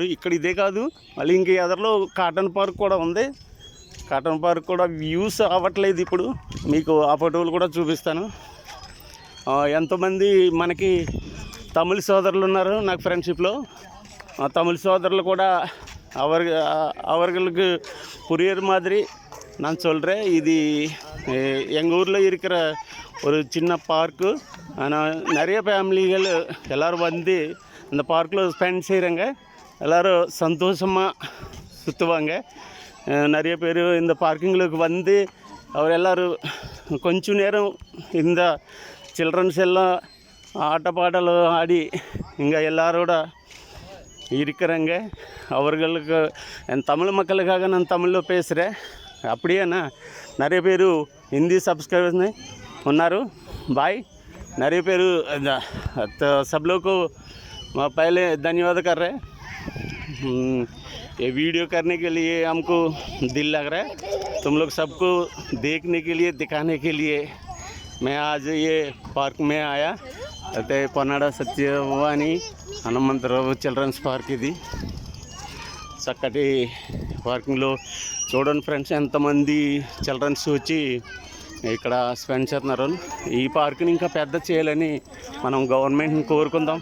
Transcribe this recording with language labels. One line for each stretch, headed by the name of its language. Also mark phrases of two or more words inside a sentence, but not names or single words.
Telugu: ఇక్కడ ఇదే కాదు, మళ్ళీ ఇంక ఎదర్లో కాటన్ పార్క్ కూడా ఉంది. కాటన్ పార్క్ కూడా వ్యూస్ అవ్వట్లేదు ఇప్పుడు, మీకు ఆ ఫోటోలు కూడా చూపిస్తాను. ఎంతోమంది మనకి తమిళ సోదరులు ఉన్నారు నాకు ఫ్రెండ్షిప్లో. తమిళ సోదరులు కూడా
Tamil: அவர்களுக்கு புரியற மாதிரி நான் சொல்கிறேன். இது எங்கள் ஊரில் இருக்கிற ஒரு சின்ன பார்க்கு. ஆனால் நிறைய ஃபேமிலிகள் எல்லோரும் வந்து இந்த பார்க்கில் ஸ்பெண்ட் செய்கிறாங்க. எல்லோரும் சந்தோஷமாக சுற்றுவாங்க. நிறைய பேர் இந்த பார்க்கிங்களுக்கு வந்து அவர் எல்லோரும் கொஞ்சம் நேரம் இந்த சில்ட்ரன்ஸ் எல்லாம் ஆட்டப்பாடல் ஆடி இங்கே எல்லாரோட இருக்கிறாங்க. அவர்களுக்கு என் தமிழ் மக்களுக்காக நான் தமிழில் பேசுகிறேன். அப்படியேనా நிறைய பேர்
Telugu: హిందీ సబ్స్క్రైబర్స్ ఉన్నారు.
Hindi: బాయ్
Tamil: நிறைய பேர்
Hindi: सब लोग को पहले धन्यवाद कर रहे हैं. ये वीडियो करने के लिए हमको दिल लग रहा है. तुम लोग सबको देखने के लिए, दिखाने के लिए मैं आज ये पार्क में आया.
Telugu: అయితే పొన్నాడ సత్యవాణి హనుమంతరావు చిల్డ్రన్స్ పార్క్. ఇది చక్కటి పార్కింగ్లో చూడండి ఫ్రెండ్స్, ఎంతమంది చిల్డ్రన్స్ వచ్చి ఇక్కడ స్పెండ్ చేస్తున్నారు. ఈ పార్క్ని ఇంకా పెద్ద చేయాలని మనం గవర్నమెంట్ని కోరుకుందాం.